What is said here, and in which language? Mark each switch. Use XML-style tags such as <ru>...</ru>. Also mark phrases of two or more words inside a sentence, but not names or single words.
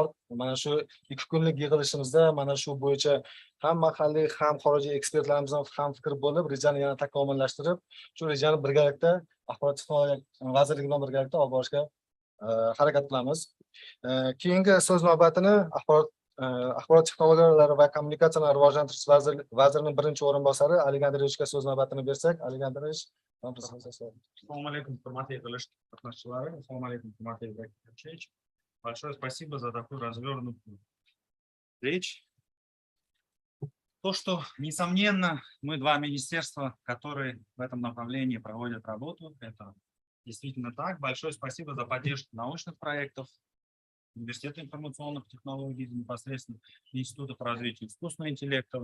<uz>Mana shu 2 kunlik yig'ilishimizda mana shu bo'yicha ham mahalliy, ham xorijiy ekspertlarimizdan ham fikr bo'lib, rejani yana takomillashtirib, shu rejani birgalikda axborot texnologiya vazirligi bilan birgalikda olib borishga harakat qilamiz. Keyingi so'z navbatini axborot texnologiyalari va kommunikatsiyalar rivojlantirish vazirining birinchi o'rinbosari Ali Gandirichga so'z navbatini bersak, Ali Gandirich. Assalomu alaykum, hurmatli yig'ilish qatnashchilari. Assalomu alaykum, hurmatli Ibrohim Yo'lchiyevich.</uz> <ru>Большое спасибо за такую развернутую речь. То, что, несомненно, мы два министерства, которые в этом направлении проводят работу, это действительно так. Большое спасибо за поддержку научных проектов, Университета информационных технологий, непосредственно Института по развитию искусственного интеллекта.</ru>